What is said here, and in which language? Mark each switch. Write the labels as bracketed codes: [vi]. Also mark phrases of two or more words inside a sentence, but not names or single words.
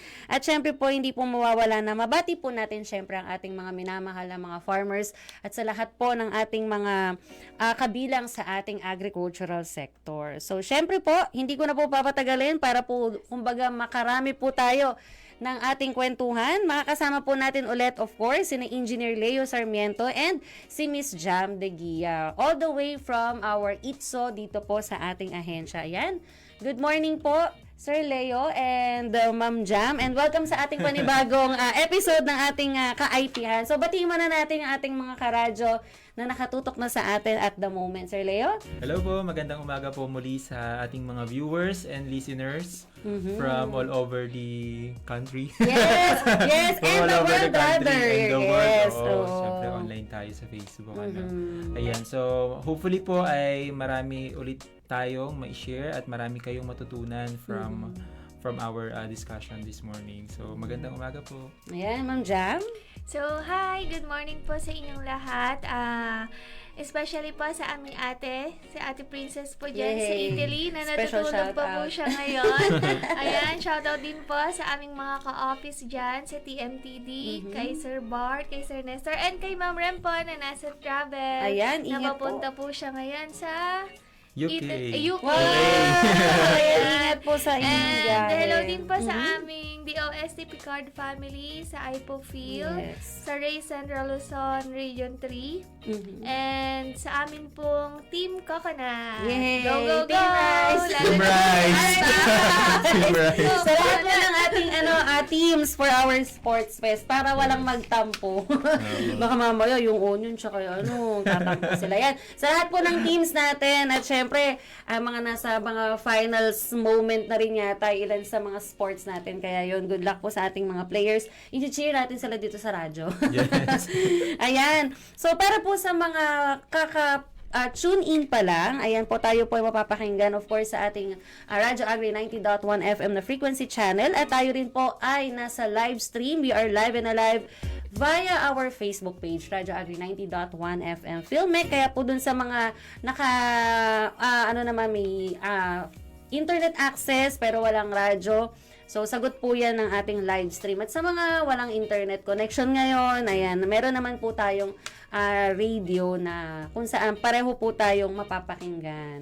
[tl] At syempre po, hindi po mawawala na mabati po natin syempre ang ating mga minamahal na mga farmers at sa lahat po ng ating mga kabilang sa ating agricultural sector. So syempre po, hindi ko na po papatagalin para po kumbaga makarami po tayo ng ating kwentuhan. Makakasama po natin ulit, [en] of course, [tl] si Engineer Leo Sarmiento and si Miss Jam De Guia. [en] All the way from our ITSO [tl] dito po sa ating ahensya. Ayan. [en] Good morning po, Sir Leo and Ma'am Jam. [tl] And welcome sa ating panibagong episode ng ating kaaypihan. So, batiin muna natin ang ating mga karadyo na nakatutok na sa atin [en] at the moment. [tl] Sir Leo? Hello po, magandang umaga po muli sa ating mga [en] viewers and listeners from all over the country. Yes, yes, and the world rather. And the Yes, world. [tl] Siyempre online tayo sa Facebook. Ayan, so hopefully po ay marami ulit tayong ma-share at marami kayong matutunan [en] from our discussion this morning. [tl] So magandang umaga po. Ayan, Ma'am Jam? [en] So, hi! Good morning [tl] po sa inyong lahat. Especially po sa aming ate, si Ate Princess po dyan sa Italy, na [en] Special [tl] natutulog pa po [en] shout-out. [tl] siya ngayon. Ayan, shoutout din po sa aming mga ka-office dyan sa TMTD, kay Sir Bart, kay Sir Nestor, and kay Ma'am Rem po na nasa travel. Ayan, ingat po. Napapunta po siya ngayon sa UK. UK. Wow! Ayan, ingat po sa inyong And biyahe. hello din po sa aming DOST Picard family sa IPOFIL, Yes. sa Ray Central Luzon Region 3, Mhm. and sa amin pong Team Coconut. Yay! [en] Go, go, go! Team Rice! [tl] Lalo [en] Team [tl] na- [en] Rice! Team Rice! [tl] Sa lahat po ng ating teams [en] for our sports fest [tl] para walang magtampo. Baka mamaya yung onion tsaka tatampo sila. Yan. Sa lahat po ng teams natin at syempre mga nasa mga [en] finals moment [tl] na rin yata ilan sa mga sports natin. Kaya yun, [en] good luck [tl] po sa ating mga players. I-cheer natin sila dito sa radyo. [en] Yes. [tl] Ayan. So para po sa mga [en] tune in [tl] pa lang, ayan po tayo po ay mapapakinggan of course sa ating Radyo Agri 90.1 FM na [en] frequency channel [tl] at tayo rin po ay nasa [en] live stream. We are live and alive via our Facebook page, Radyo Agri 90.1 FM Filmek. [tl] Kaya po dun sa mga may [en] internet access [tl] pero walang radyo, so, sagot po yan ng ating [en] live stream. [tl] At sa mga walang [en] internet connection [tl] ngayon, ayan, meron naman po tayong radio na kung saan pareho po tayong mapapakinggan.